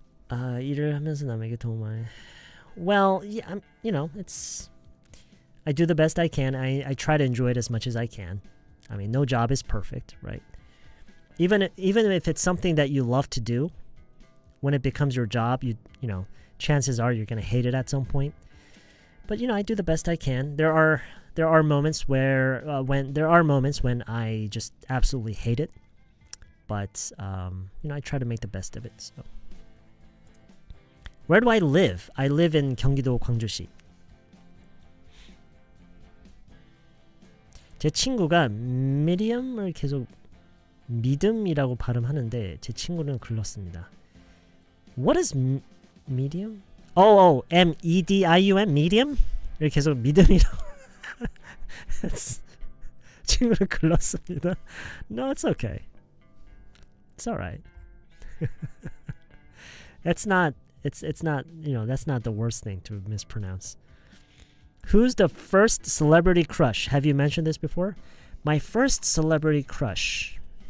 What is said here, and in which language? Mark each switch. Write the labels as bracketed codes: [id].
[ko] 일을 하면서 남에게 도움을. [en] Well, yeah, I do the best I can. I try to enjoy it as much as I can. I mean, no job is perfect, right? Even if it's something that you love to do, when it becomes your job, you know, chances are you're going to hate it at some point. But I do the best I can. There are moments when I just absolutely hate it. But I try to make the best of it. So, where do I live? I live in 경기도 광주시. [ko] 제 친구가 medium을 계속 믿음이라고 발음하는데 제 친구는 글렀습니다. [en] What is medium? M-E-D-I-U-M? medium? [ko] 이렇게 계속 믿음이라고 친구는 글렀습니다. [en] No, it's okay. It's alright. It's not, that's not the worst thing to mispronounce. Who's the first celebrity crush? Have you mentioned this before? My first celebrity crush.